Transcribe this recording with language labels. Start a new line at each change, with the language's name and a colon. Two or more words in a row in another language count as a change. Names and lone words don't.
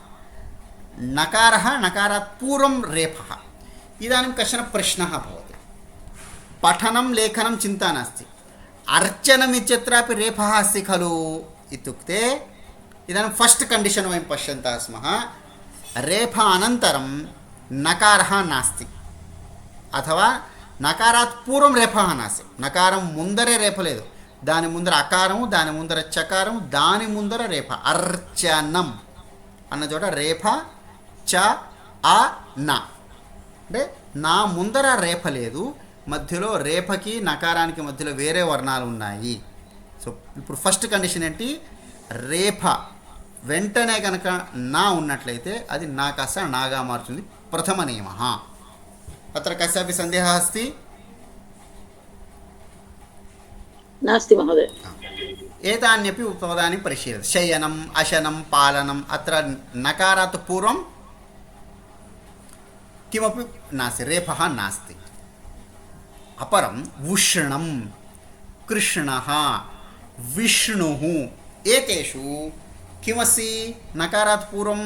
Sanskrit: नकारः नकारात् पूर्वं रेफः इदानीं कश्चन प्रश्नः भवति पठनं लेखनं चिन्ता नास्ति अर्चनम् इत्यत्रापि रेफः अस्ति खलु इत्युक्ते इदानीं
English: first condition
Sanskrit: वयं पश्यन्तः स्मः रेफ अनन्तरं नकारः नास्ति अथवा नकारात् पूर्वं रेफः नास्ति नकारं
Telugu: ముందర రేఫ లేదు దాని ముందర అకారము దాని ముందర చకారము దాని ముందర రేఫ అర్చనం అన్న చోట రేఫ చ ఆ నా అంటే నా ముందర రేఫ లేదు మధ్యలో రేఫకి నకారానికి మధ్యలో వేరే వర్ణాలు ఉన్నాయి సో ఇప్పుడు
English: first condition
Telugu: ఏంటి రేఫ వెంటనే కనుక నా ఉన్నట్లయితే అది నా కాస్త నాగా మారుతుంది
Sanskrit: ప్రథమ నియమः अत्र कस्यापि सन्देहः अस्ति नास्ति महोदय एतान्यपि उपपदानि परिशीलयतु शयनम् अशनं पालनम् अत्र नकारात् पूर्वं किमपि नास्ति रेफः नास्ति अपरम् उष्णं कृष्णः विष्णुः एतेषु किमस्ति नकारात् पूर्वं